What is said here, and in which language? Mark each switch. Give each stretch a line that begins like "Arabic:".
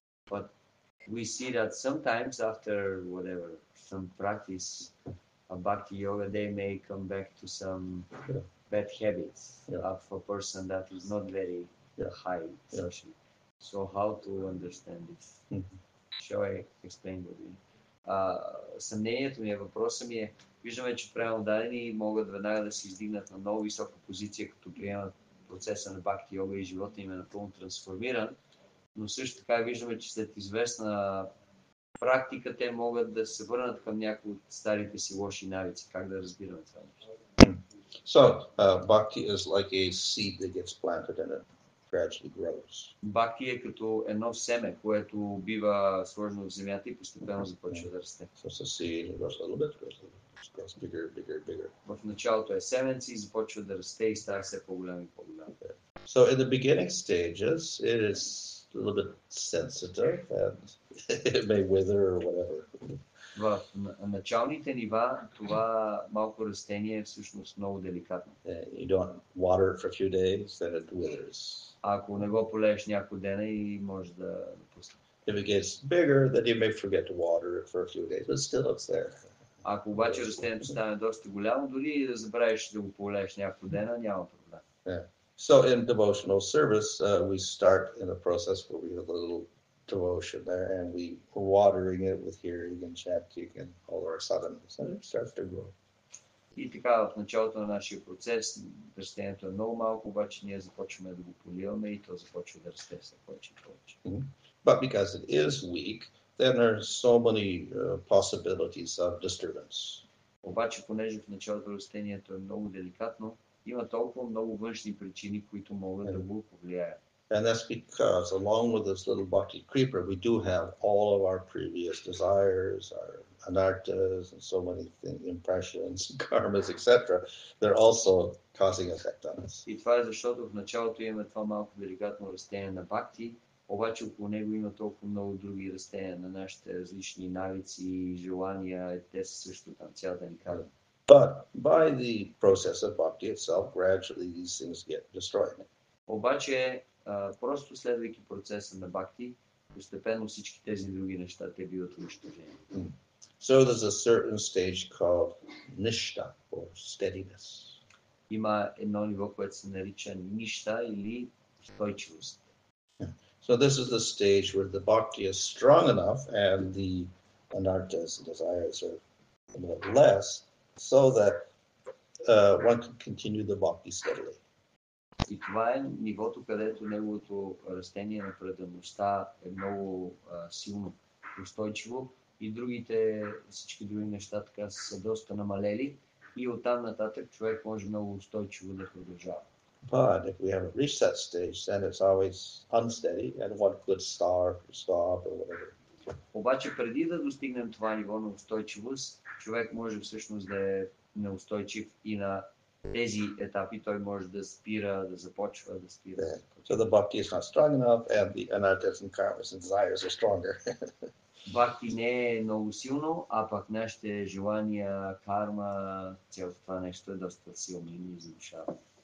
English: But we see that sometimes after some practice of bhakti yoga, they may come back to some bad habits Yeah. of a person that is not very Yeah. high, Yeah. essentially. So how to understand this? Mhm. Shall I explain what we?
Bulgarian: Съмнението ми, въпросът ми виждаме, че преодадени могат веднага да се издигнат на много висока позиция, като приемат процеса на бхакти йога и живота им е напълно трансформиран, но също така виждаме, че след известна практика те могат да се върнат към някои от старите си лоши навици. Как да разбираме това нещо?
English: So, bhakti is like a seed that gets planted and it gradually grows.
Bulgarian: Бхакти е като едно семе, което бива сложено в земята и постепенно започва да расте.
English: So it's a seed, it grows a little bit, it grows bigger, bigger, bigger.
Bulgarian: В началото е семенце и започва да расте и става все по-голям и по-голям.
English: So in the beginning stages, it is a little bit sensitive and it may wither or whatever.
Bulgarian: В началните нива това малко растение е всъщност много деликатно.
English: You don't water it for a few days, then it withers.
Bulgarian: Ако не го полееш няколко дена и може да напусне.
English: If it gets bigger, then you may forget to water it for a few days, but still it's there.
Bulgarian: Ако обаче растението стане доста голямо, дори и да забравиш да го полееш няколко дена, няма проблем.
English: Yeah. So in devotional service, we start in a process where we have a little devotion there, and we're watering it with hearing and chanting and all our sadhanas, and it starts to grow.
Bulgarian: И така, в началото на нашия процес, растението е много малко, обаче ние започваме да го поливаме и то започва да расте все повече и повече.
English: But because it is weak, then there's so many possibilities of disturbance.
Bulgarian: Обаче, понеже в началото растението е много деликатно, има толкова много външни причини, които могат да го повлияят.
English: And that's because, along with this little bhakti creeper, we do have all of our previous desires, our anartas, and so many things, impressions, karmas, etc. They're also causing effect on us.
Bulgarian: И това е защото в началото имаме това малко деликатно растение на бхакти, обаче около него има толкова много други растения на нашите различни навици, желания, те са също там, цялата ни кара.
English: But by the process of bhakti itself, gradually these things get destroyed.
Bulgarian: Обаче, просто следвайки процеса на бхакти, постепенно всички тези други неща те биват унищожени.
English: So there's a certain stage called nishta, or steadiness.
Bulgarian: Има едно ниво, което се нарича нища или устойчивост.
English: So this is the stage where the bhakti is strong enough and the anartas and desires are a little less, so that one can continue the bhakti steadily.
Bulgarian: И това е нивото, където неговото растение на предаността е много силно, устойчиво и другите, всички други неща така са доста намалели и оттам нататък човек може много устойчиво да продължава.
English: But if we haven't reached that stage, then it's always unsteady and one could stop or whatever.
Bulgarian: Обаче преди да достигнем това ниво на устойчивост, човек може всъщност да е неустойчив и на тези етапи той може да спира, да започва, да спира.
English: Yeah. So the bhakti is not strong enough and the anartas and karmas and desires are stronger.
Bulgarian: Бхакти не е много силно, а пък нашите желания, карма, цялото това нещо е доста силно и ни задушава.